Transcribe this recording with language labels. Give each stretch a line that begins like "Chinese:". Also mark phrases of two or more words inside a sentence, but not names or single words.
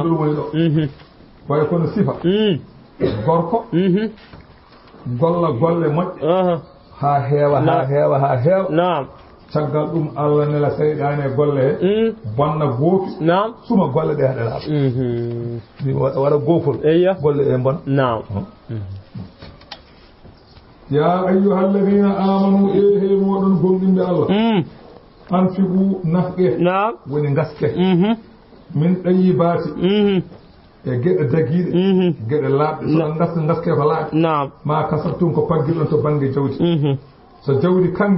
Fula: kindol woni ɗo way kono sifa gorko golla golle moƴƴe ha heewa ha heewa ha heewa
Arabic: نعم
Fula: caggal ɗum Allah nela seyɗane e golle he bonna goofi
Arabic: نعم
Fula: suma golle ɗe haɗelaɓe waɗa goofol
Arabic: ايوه
Fula: golle ɗe bona
Arabic: نعم يا أيها الذين آمنوا
Fula: he moɗon gonɗinɓe Allah anfiqu nafqe
Arabic: نعم
Fula: woni gaske
Arabic: من طيبات
Fula: e geɗe dagiɗe geɗe laaɓɗe so gaske ko laaɓi
Arabic: نعم ما كسبتم
Fula: ko paggilɗon to banggue jawdi so jawdi kangi